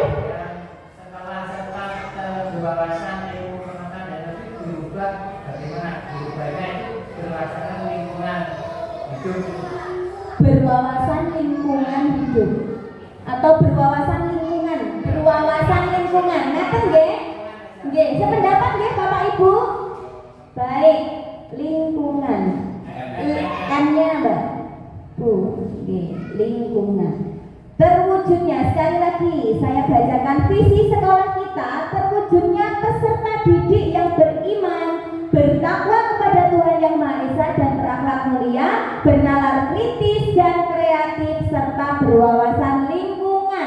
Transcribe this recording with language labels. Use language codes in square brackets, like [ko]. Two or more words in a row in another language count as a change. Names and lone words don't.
[id] Setelah berwawasan ilmu pengetahuan dan teknologi berubah bagaimana berubahnya itu berdasarkan lingkungan hidup. Berwawasan lingkungan hidup atau berwawasan lingkungan, berwawasan lingkungan. [jv] Ngeten nggih? Nggih, sependapat nggih Bapak Ibu? [id] Baik, lingkungan. M-nya Mbak. Bu, nggih, lingkungan. Terwujudnya, sekali lagi saya bacakan visi sekolah kita, terwujudnya peserta didik yang beriman, bertakwa kepada Tuhan yang Maha Esa dan berakhlak mulia, bernalar kritis dan kreatif serta berwawasan lingkungan.